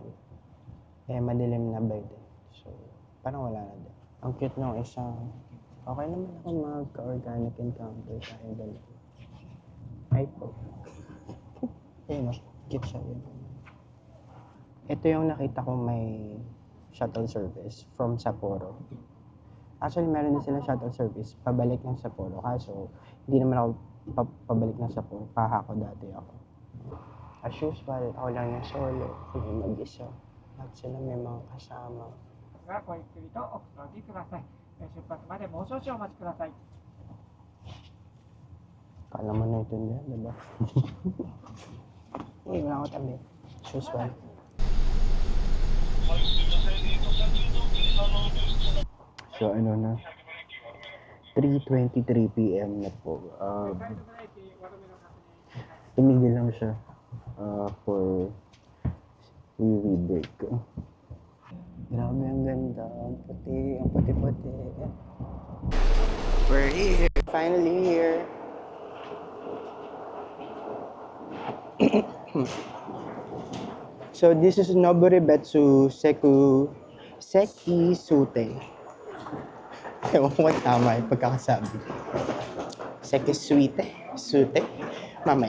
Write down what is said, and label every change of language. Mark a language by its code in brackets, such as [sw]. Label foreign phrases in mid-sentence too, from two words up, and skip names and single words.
[tl] Eh, madilim na [en] by then. [tl] So, parang wala na din. Ang cute nung isang, okay naman ako magka- [en] organic encounter [tl] tayo dalawa. Ay po. Ayun, cute siya yun. Ito yung nakita ko may [en] shuttle service from Sapporo. Actually, [tl] meron din silang [en] shuttle service [tl] pabalik ng Sapporo. Kaso, hindi naman ako pabalik ng Sapporo. Paha ko dati ako. [en] As usual, [tl] ako lang yung solo. Hindi mag-isa. At sila may mga kasama. [ja] がごゆっくりとおくつろぎください。出発までもう少々お待ちください。 [tl] Kala mo na ito niya, diba? Hindi, wala ako tabi. [en] As usual. [tl] So, ano na? 3:23 p.m. na po. Tumigil lang siya [en] for wee break. [tl] Grabe, ang ganda. Ang puti, ang puti-puti. [en] We're here. Finally here. So this is Noboribetsu Seki Sute. [tl] Ewan ko kung tama yung pagkakasabi. Seki Sute. Mamaya.